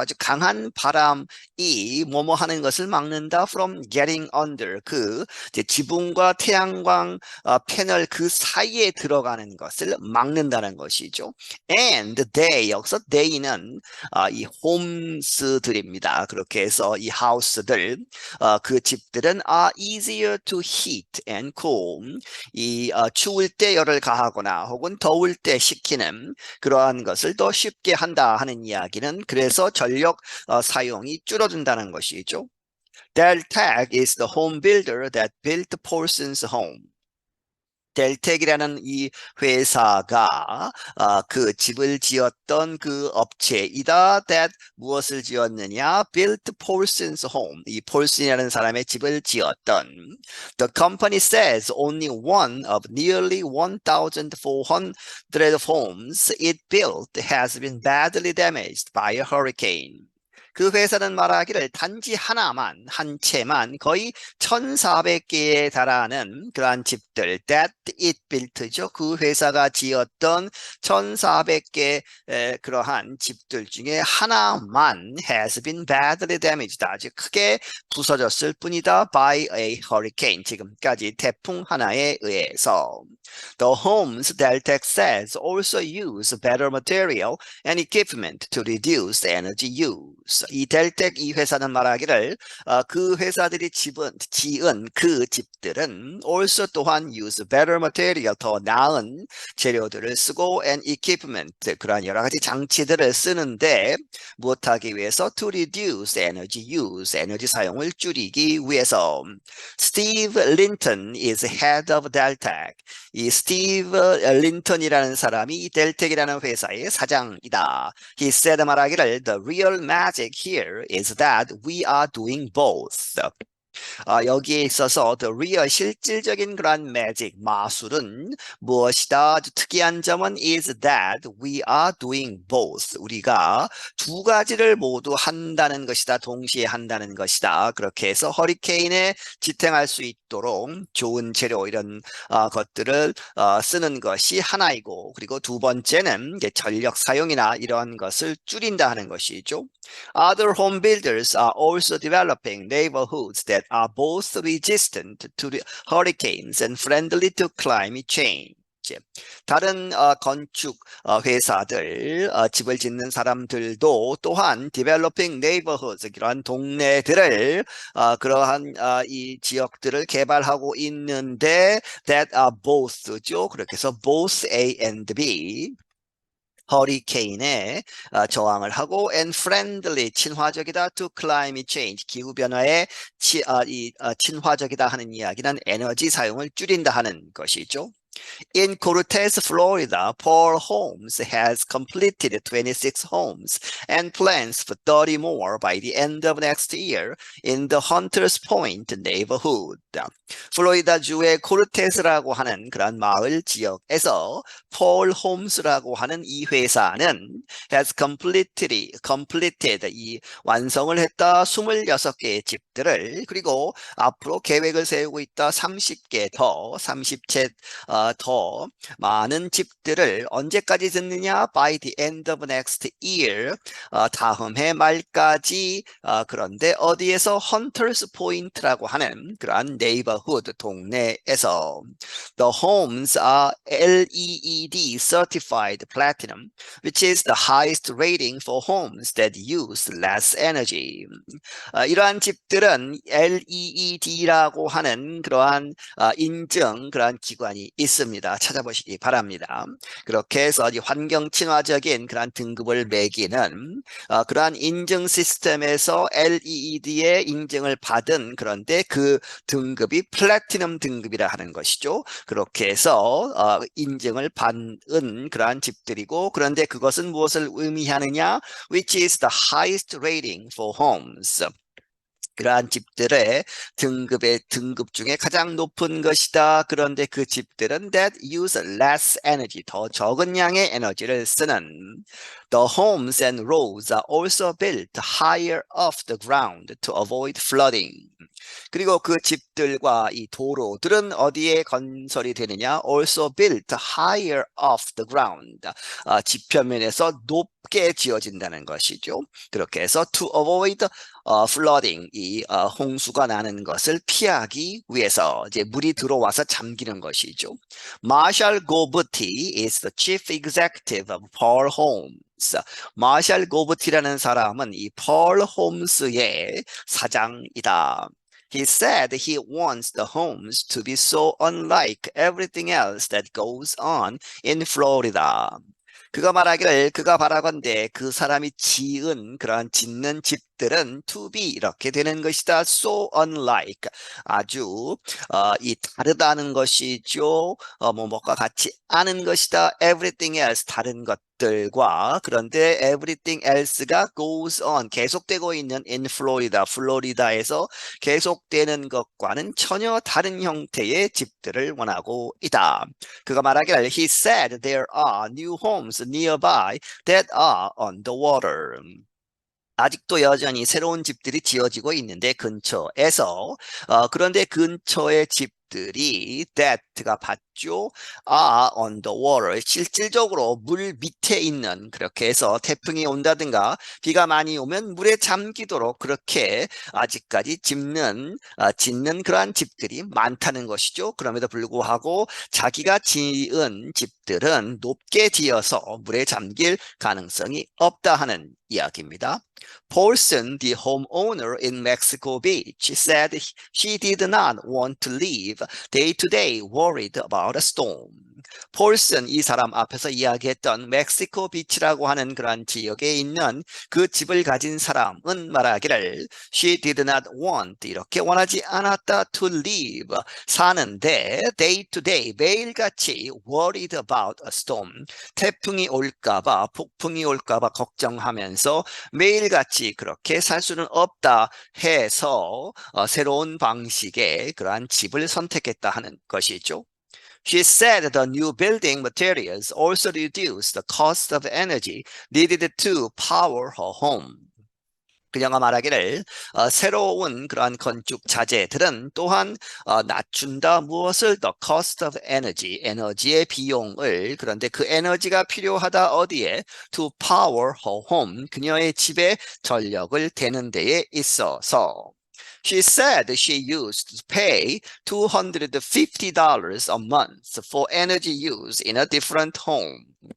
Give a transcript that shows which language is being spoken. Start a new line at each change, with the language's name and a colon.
Korean: 아주 강한 바람이 뭐뭐 하는 것을 막는다.
English: From getting under.
Korean: 이제 지붕과 태양광 패널 그 사이에 들어가는 것을 막는다는 것이죠.
English: And they,
Korean: 여기서 they는 이 홈스들입니다. 그렇게 해서 이 하우스들, 그 집들은
English: are easier to heat and cool.
Korean: 이 추울 때 열을 가하거나 혹은 더울 때 식히는 그러한 것을 더 쉽게 한다 하는 이야기는 그래서 전력 사용이 줄어든다는 것이죠.
English: Deltek is the home builder that built Paulson's home.
Korean: 델텍이라는 이 회사가 그 집을 지었던 그 업체이다.
English: That
Korean: 무엇을 지었느냐?
English: Built Paulson's home.
Korean: 이 폴슨이라는 사람의 집을 지었던.
English: The company says only one of nearly 1,400 homes it built has been badly damaged by a hurricane.
Korean: 그 회사는 말하기를 단지 하나만, 한 채만 거의 1,400개에 달하는 그러한 집들,
English: that it built
Korean: 죠. 그 회사가 지었던 1,400개 그러한 집들 중에 하나만
English: has been badly damaged.
Korean: 아주 크게 부서졌을 뿐이다.
English: by a hurricane.
Korean: 지금까지 태풍 하나에 의해서.
English: The homes, Deltek says, also use better material and equipment to reduce the energy use.
Korean: 이 델텍 이 회사는 말하기를 그 회사들이 지은 그 집들은
English: also
Korean: 또한
English: use better material
Korean: 더 나은 재료들을 쓰고
English: and equipment
Korean: 그러한 여러 가지 장치들을 쓰는데 무엇하기 위해서
English: to reduce energy use
Korean: 에너지 사용을 줄이기 위해서.
English: Steve Linton is head of Deltek.
Korean: 이 스티브 린턴이라는 사람이 이 델텍이라는 회사의 사장이다.
English: He said
Korean: 말하기를
English: the real magic here is that we are doing both.
Korean: 여기에 있어서
English: the real
Korean: 실질적인 그런 매직 마술은 무엇이다? 아주 특이한 점은
English: is that we are doing both.
Korean: 우리가 두 가지를 모두 한다는 것이다. 동시에 한다는 것이다. 그렇게 해서 허리케인에 지탱할 수 있도록 좋은 재료 이런 것들을 쓰는 것이 하나이고 그리고 두 번째는 이제 전력 사용이나 이런 것을 줄인다 하는 것이죠.
English: Other home builders are also developing neighborhoods that are both resistant to the hurricanes and friendly to climate change.
Korean: 다른 건축 회사들, 집을 짓는 사람들도 또한
English: developing neighborhoods,
Korean: 그러한 동네들을, 그러한 이 지역들을 개발하고 있는데
English: that are both
Korean: 죠. 그렇게 해서
English: both A and B.
Korean: 허리케인에 저항을 하고
English: and friendly
Korean: 친화적이다
English: to climate change
Korean: 기후변화에 친화적이다 하는 이야기는 에너지 사용을 줄인다 하는 것이죠.
English: In Cortez, Florida, Paul Homes has completed 26 homes and plans for 30 more by the end of next year in the Hunters Point neighborhood.
Korean: 플로리다주의 코르테스라고 하는 그런 마을 지역에서 폴 홈스라고 하는 이 회사는
English: has completed
Korean: 이 완성을 했다 26개의 집들을 그리고 앞으로 계획을 세우고 있다 30개 더 30채 더 많은 집들을 언제까지 짓느냐?
English: By the end of next year
Korean: 다음 해 말까지 그런데 어디에서
English: Hunters Point
Korean: 라고 하는 그러한
English: neighborhood
Korean: 동네에서
English: The homes are LEED certified platinum, which is the highest rating for homes that use less energy.
Korean: 이러한 집들은 집들은 LEED라고 하는 그러한 인증 그러한 기관이 있습니다. 찾아보시기 바랍니다. 그렇게 해서 환경 친화적인 그러한 등급을 매기는 그러한 인증 시스템에서 LEED의 인증을 받은, 그런데 그 등급이 플래티넘 등급이라 하는 것이죠. 그렇게 해서 인증을 받은 그러한 집들이고, 그런데 그것은 무엇을 의미하느냐?
English: Which is the highest rating for homes.
Korean: 그러한 집들의 등급 중에 가장 높은 것이다. 그런데 그 집들은
English: that use less energy,
Korean: 더 적은 양의 에너지를 쓰는.
English: The homes and roads are also built higher off the ground to avoid flooding.
Korean: 그리고 그 집들과 이 도로들은 어디에 건설이 되느냐?
English: Also built higher off the ground.
Korean: 지표면에서 높게 지어진다는 것이죠. 그렇게 해서
English: to avoid flooding,
Korean: 이 홍수가 나는 것을 피하기 위해서 이제 물이 들어와서 잠기는 것이죠.
English: Marshall Gobuty is the chief executive of Pearl Homes.
Korean: 마샬 고브티라는 사람은 이 펄 홈스의 사장이다.
English: He said he wants the homes to be so unlike everything else that goes on in Florida.
Korean: 그가 말하기를, 그가 바라건대 그 사람이 짓는 집들은
English: to be
Korean: 이렇게 되는 것이다.
English: So unlike,
Korean: 아주 이 다르다는 것이죠. 뭐뭐가 같이 않은 것이다.
English: Everything else,
Korean: 다른 것들과. 그런데 everything else가
English: goes on,
Korean: 계속되고 있는
English: in Florida,
Korean: 플로리다에서 계속되는 것과는 전혀 다른 형태의 집들을 원하고 있다. 그가 말하기를,
English: he said there are new homes nearby that are on the water.
Korean: 아직도 여전히 새로운 집들이 지어지고 있는데 근처에서, 그런데 근처의 집들이 that가 받죠.
English: are on the water,
Korean: 실질적으로 물 밑에 있는, 그렇게 해서 태풍이 온다든가 비가 많이 오면 물에 잠기도록 그렇게 아직까지 짓는 그러한 집들이 많다는 것이죠. 그럼에도 불구하고 자기가 지은 집들은 높게 지어서 물에 잠길 가능성이 없다 하는 이야기입니다.
English: Paulson, the homeowner in Mexico Beach, said she did not want to live day to day worried about a storm.
Korean: 폴슨, 이 사람 앞에서 이야기했던 멕시코 비치라고 하는 그런 지역에 있는 그 집을 가진 사람은 말하기를
English: she did not want,
Korean: 이렇게 원하지 않았다,
English: to live,
Korean: 사는데
English: day to day,
Korean: 매일같이
English: worried about a storm,
Korean: 태풍이 올까봐, 폭풍이 올까봐 걱정하면서 매일같이 그렇게 살 수는 없다 해서 새로운 방식의 그러한 집을 선택했다 하는 것이죠.
English: She said the new building materials also reduce the cost of energy needed to power her home.
Korean: 그녀가 말하기를 새로운 그러한 건축 자재들은 또한 낮춘다. 무엇을?
English: The cost of energy,
Korean: 에너지의 비용을. 그런데 그 에너지가 필요하다. 어디에?
English: To power her home,
Korean: 그녀의 집에 전력을 대는 데에 있어서.
English: She said she used to pay $250 a month for energy use in a different home.